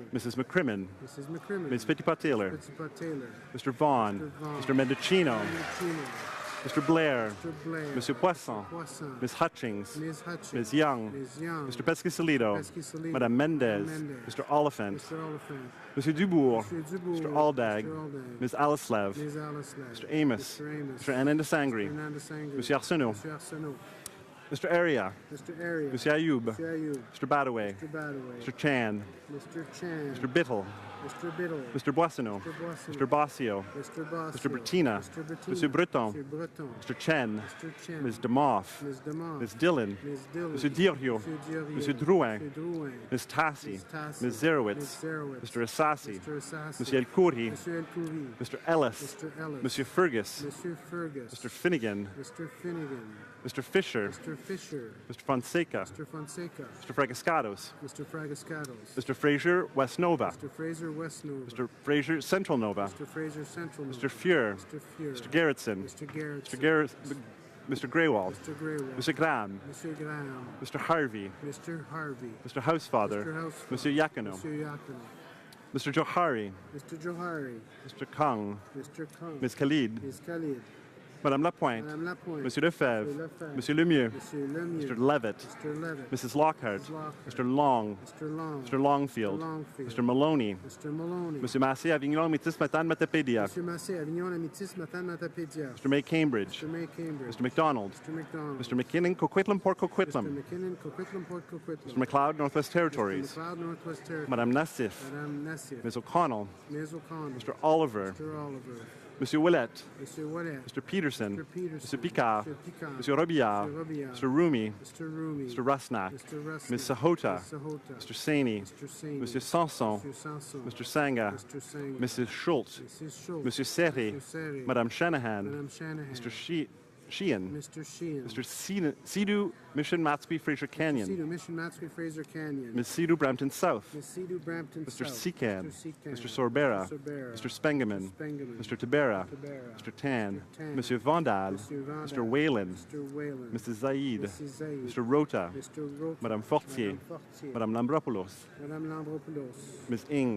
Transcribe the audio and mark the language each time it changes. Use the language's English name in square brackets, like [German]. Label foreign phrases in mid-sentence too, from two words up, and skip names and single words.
[English] Mrs. McCrimmon. Mrs. McCrimmon. Ms. Petitpas-Taylor. Petitpas Taylor. Mr. Vaughn. Mr. Vaughn. Mr. Mendocino. Mendocino. Mr. Blair. Mr. Blair. [French] Monsieur Poisson. Poisson. [English] Ms. Hutchings. Ms. Hutchins. Ms. Young. Ms. Young. Mr. Pescasolido. Pescasolido. [French] Madame Mendez. Madame Mendez. [English] Mr. Oliphant. Mr. Oliphant. [French] Monsieur Dubourg. Monsieur Dubourg. [English] Mr. Aldag. Mr. Aldag. Ms. Alaslev. Ms. Alaslev. Mr. Amos. Mr. Amos. Mr. Ananda Sangri. Fernanda Sangri. [French] Monsieur Arsenault. Monsieur Arsenault. [English] Mr. Aria. Mr. Area. [French] Monsieur Ayoub. [English] Mr. Ayoub. Mr. Badaway. Mr. Badaway. Mr. Chan. Mr. Chan. Mr. Bittle. Mr. Biddle. Mr. Boissonneau. Mr. Boissonneau. Mr. Bossio. Mr. Bossio. Mr. Bettina. Mr. Bettina. [French] Monsieur Breton. [English] Mr. Breton. Mr. Chen. Mr. Chen. Ms. Demoff. Ms. Demoff. Ms. Dillon. Ms. Dillon. [French] Monsieur Dirio. Monsieur Dirio. Monsieur Drouin. Monsieur Drouin. [English] Ms. Tassi. Ms. Tassi. Ms. Zerowitz. Ms. Zerowitz. Mr. Assassi. Mr. Assassi. [French] Monsieur El Khoury. Monsieur El Khoury. [English] Mr. Ellis. Mr. Ellis. [French] Monsieur Fergus. Monsieur Fergus. [English] Mr. Finnegan. Mr. Finnegan. Mr. Fisher. Mr. Fisher. Mr. Fonseca. Mr. Fonseca. Mr. Fragascados. Mr. Fragascados. Mr. Fraser West Nova. Mr. Fraser West Nova. Mr. Fraser Central Nova. Mr. Fraser Central Nova. Mr. Fuhr. Mr. Fuhr. Mr. Gerritsen. Mr. Garrett. Mr. Greywald. Mr. Greywald. Mr. Graham. Mr. Graham. Mr. Harvey. Mr. Harvey. Mr. Housefather. Mr. Houseful. [French] Monsieur Yacono. [English] Mr. Yacono. Mr. Johari. Mr. Johari. Mr. Kong. Mr. Kong. Ms. Khalid. Ms. Khalid. [French] Madame Lapointe. Madame Lapointe. Monsieur Lefebvre. Monsieur Lefebvre. Monsieur Lemieux. Monsieur Lemieux. [English] Mr. Levitt. Mr. Levitt. Mrs. Lockhart. Mrs. Lockhart. Mr. Long. Mr. Long. Mr. Longfield. Mr. Longfield. Mr. Maloney. Mr. Maloney. [French] Monsieur Massé, Avignon, Métis, Matane, Matapédia. Monsieur Massé, Avignon, Amitis, Matane, Matapédia. [English] Mr. May Cambridge. Mr. May Cambridge. Mr. McDonald. Mr. McDonald. Mr. McKinnon, Coquitlam, Port Mr. Coquitlam. McKinnon, Coquitlam, Port Coquitlam. Mr. McLeod, Northwest Territories. Mr. McLeod, Northwest Territories. [French] Madame Nassif. Madame Nassif. [English] Ms. O'Connell. Ms. O'Connell. Mr. Oliver. Mr. Oliver. [French] Monsieur Willett. [English] Mr. Wallet. Mr. Peterson. Mr. Peterson. Mr. Picard. Mr. Picard. [French] Monsieur Robillard. [English] Mr. Robillard. Mr. Rumi. Mr. Rumi. Mr. Rusnak. Mr. Rusnak. Ms. Sahota. Ms. Sahota. Mr. Saini. Mr. Saini. [French] Monsieur Sanson. [English] Mr. Sanson. Mr. Sanga. Mr. Sang. Mrs. Schultz. Mrs. Schultz. [French] Monsieur Serri. [English] Mr. Serri. [French] Madame Shanahan. Madame Shanahan. [English] Mr. Sheehan. Mr. Sheehan. Mr. Sidhu Mission Matsby Fraser Canyon. Sidhu Mission Matsby Fraser Canyon. Ms. Sidhu Brampton South. Ms. Sidhu Brampton Mr. South. Secan. Mr. Secan. Mr. Sorbera. Mr. Sorbera. Mr. Spengeman. Spengeman. Mr. Tabera. Tabera. Mr. Tan. Mr. Tan. [French] Monsieur Vandal. [English] Mr. Vandal. Mr. Whalen. Mr. Whalen. Mrs. Zaid. Mrs. Zaid. Mr. Rota. Mr. Rota. [French] Madame Fortier. Madame Fortier. Madame Lambropoulos. Madame Lambropoulos. [English] Ms. Ing.